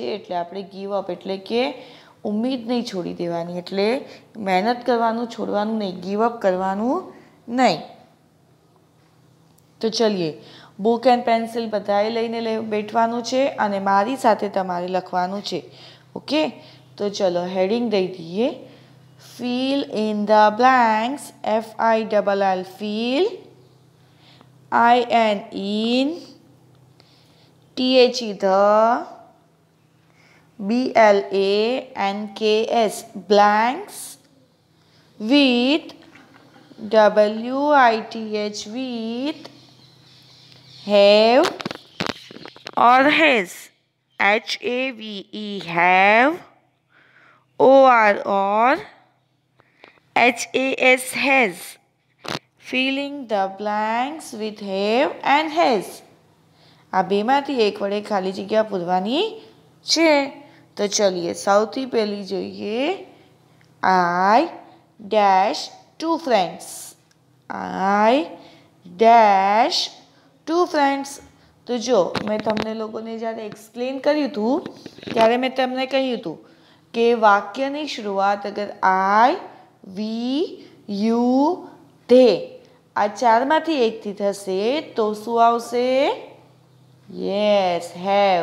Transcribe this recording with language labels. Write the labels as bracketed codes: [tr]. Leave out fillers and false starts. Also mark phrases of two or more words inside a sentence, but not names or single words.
[gu] એટલે આપણે [en] give up [gu] એટલે કે ઉમ્મીદ નહીં છોડી દેવાની, એટલે મહેનત કરવાનું છોડવાનું નહીં, [en] give up [gu] કરવાનું નહીં. તો ચલીએ [en] book and pencil [gu] બધાએ લઈને બેઠવાનું છે અને મારી સાથે તમારે લખવાનું છે. ઓકે, તો ચલો હેડિંગ દઈ દઈએ. [en] Fill in the blanks. Fill. Feel. In. The. Blanks. Blanks. With. With. Have or has. Have. Or has. Filling the blanks with have and has. [gu] આ બેમાંથી એક વડે ખાલી જગ્યા પૂરવાની છે. તો ચલીએ સૌથી પહેલી જોઈએ. [en] I dash two friends. I dash two friends. [gu] તો જો મેં તમને લોકોને જ્યારે એક્સપ્લેન કર્યું હતું ત્યારે મેં તમને કહ્યું હતું કે વાક્યની શરૂઆત અગર [en] I, we, you, they [gu] આ ચારમાંથી એકથી થશે તો શું આવશે? [en] Yes, have.